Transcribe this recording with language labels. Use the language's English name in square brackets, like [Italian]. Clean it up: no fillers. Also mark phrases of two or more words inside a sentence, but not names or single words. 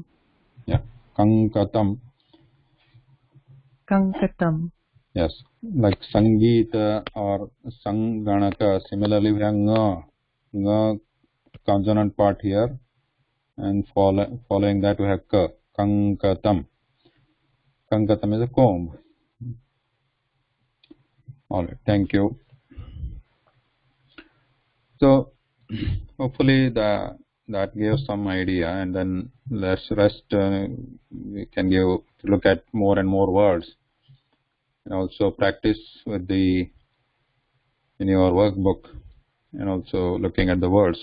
[English] Yeah, Kankatam. Yes, like Sangeeta or Sanganaka. Similarly, we have nga consonant part here, and following that we have ka. Kankatam. Kankatam is a comb. All right, thank you. So hopefully that gives some idea, and then let's rest. We can look at more and more words, and also practice with in your workbook, and also looking at the words.